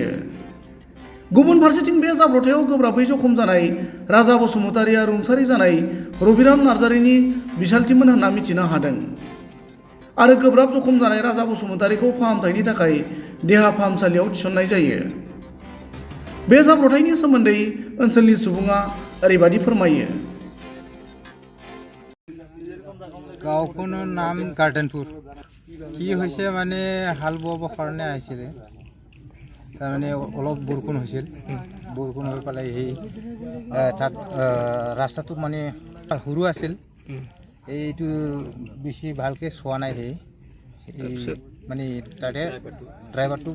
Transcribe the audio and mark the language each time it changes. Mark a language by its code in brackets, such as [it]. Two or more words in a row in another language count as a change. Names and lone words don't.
[brx] गुबुन फारसेथिं बे जाब्रबथायाव गोब्राबै जखम जानाय राजा बसुमतारिया रुंसारि जानाय रबिराम नार्जारिनि बिसालथिमोन होनना मिथिनो हादों आरो गोब्राब जखम जानाय राजा बसुमतारिखौ फाहामथायनि थाखाय देहा फाहामसालियाव थिसननाय जायो। बे जाब्रबथायनि सोमोन्दै ओनसोलनि सुबुङा ओरैबादि फोरमायो। [as] गाँवखনৰ नाम গাৰ্ডেনপুৰ কি হৈছে মানে হাল বোৱাব কাৰণে আহিছিলে তাৰমানে অলপ বৰষুণ হৈছিল বৰষুণ হৈ পেলাই সেই তাত ৰাস্তাটো মানে সৰু আছিল এইটো বেছি ভালকে চোৱা নাই সেই মানে তাতে ড্ৰাইভাৰটো